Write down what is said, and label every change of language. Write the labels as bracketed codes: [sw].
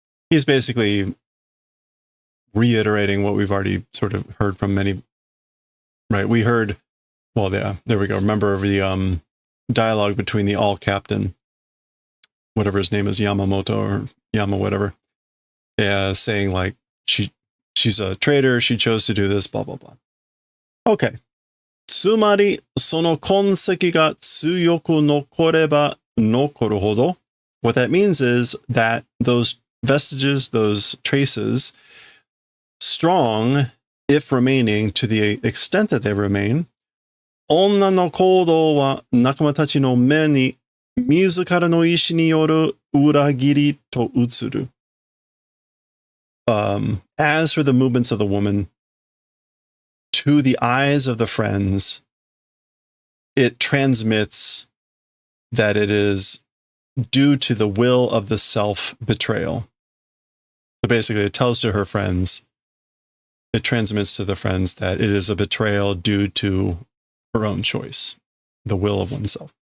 [en] He's basically reiterating what we've already sort of heard from many, right? We heard, well, yeah, there we go. Remember the dialogue between the all-captain, whatever his name is, Yamamoto or Yama, whatever. Yeah, saying like she's a traitor, she chose to do this, blah, blah, blah. Okay. [ja] つまり、その痕跡が強く残れば残るほど, [en] what that means is that those vestiges, those traces, strong, if remaining to the extent that they remain, [ja] 女の行動は仲間たちの目に自らの意志による裏切りと映る。 [en] As for the movements of the woman, to the eyes of the friends, it transmits that it is due to the will of the self-betrayal. So basically, it tells to her friends, it transmits to the friends that it is a betrayal due to her own choice, the will of oneself.